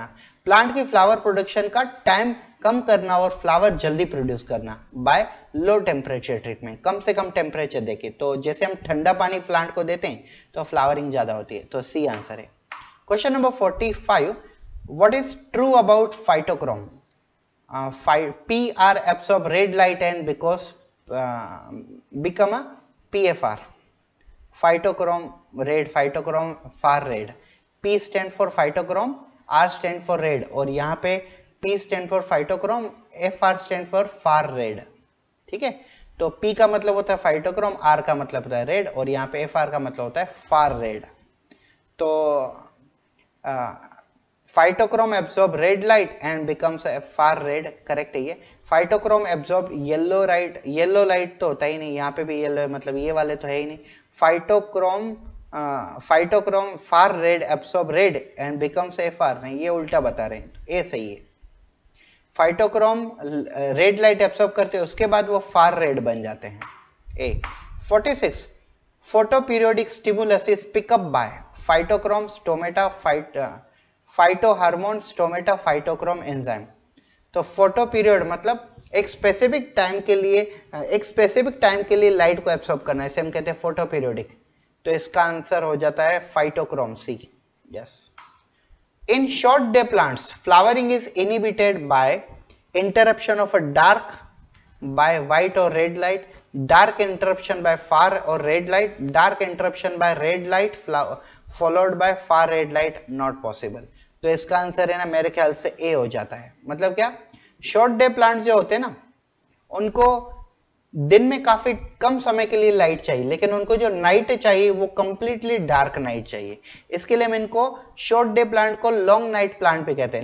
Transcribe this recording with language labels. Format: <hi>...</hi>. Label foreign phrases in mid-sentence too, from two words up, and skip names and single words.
<hi>प्लांट की</hi> <en>फ्लावर प्रोडक्शन</en> <hi>का टाइम कम करना और फ्लावर जल्दी प्रोड्यूस करना</hi> <en>बाय लो टेम्परेचर ट्रीटमेंट,</en> <hi>कम से कम टेम्परेचर देके। तो जैसे हम ठंडा पानी प्लांट को देते हैं तो फ्लावरिंग ज्यादा होती है, तो</hi> <en>सी आंसर</en> <hi>है।</hi> <en>Question number 45, what is true about phytochrome? PR absorb red light and because become a PFR. Phytochrome red, phytochrome far red. P stand for phytochrome, R stand for red,</en> <hi>और यहाँ पे</hi> <en>P stand for phytochrome, FR stand for far red.</en> <hi>ठीक है, तो P का मतलब होता है phytochrome, R का मतलब होता है red, और यहाँ पे FR का मतलब होता है</hi> <en>far red. तो phytochrome absorb red light and becomes a far red,</en> <hi>करेक्ट है ये।</hi> <en>phytochrome absorb yellow light</en> <hi>तो होता ही नहीं, यहाँ पे भी येलो है, मतलब ये वाले तो है ही नहीं।</hi> <en>phytochrome far red absorb red and becomes FR,</en> <hi>नहीं ये उल्टा बता रहे हैं, ए सही है।</hi> <en>phytochrome red light absorb</en> <hi>करते हैं, उसके बाद वो</hi> <en>far red</en> <hi>बन जाते हैं।</hi> <en>A 46 photoperiodic stimulus is pickup by phytochrome stomata phytohormone stomata phytochrome enzyme.</en> <hi>तो</hi> <en>photo period</en> <hi>मतलब एक</hi> <en>specific time</en> <hi>के लिए लाइट को एब्सॉर्ब करना, इसे हम कहते हैं</hi> <en>photoperiodic.</en> <hi>तो इसका आंसर हो जाता है फाइटोक्रोम सी।</hi> <en>यस। In short day plants, flowering is inhibited by interruption of a dark by white or red light, dark interruption by far or red light, dark interruption by red light followed by far red light, not possible।</en> <hi>तो इसका आंसर है ना मेरे ख्याल से ए हो जाता है। मतलब क्या,</hi> <en>short day plants</en> <hi>जो होते हैं ना, उनको दिन में काफी कम समय के लिए लाइट चाहिए, लेकिन उनको जो नाइट चाहिए वो</hi> <en>completely dark night</en> <hi>चाहिए। इसके लिए हम इनको</hi> <en>short day plant</en> <hi>को</hi> <en>long night plant</en> <hi>भी कहते हैं।</hi>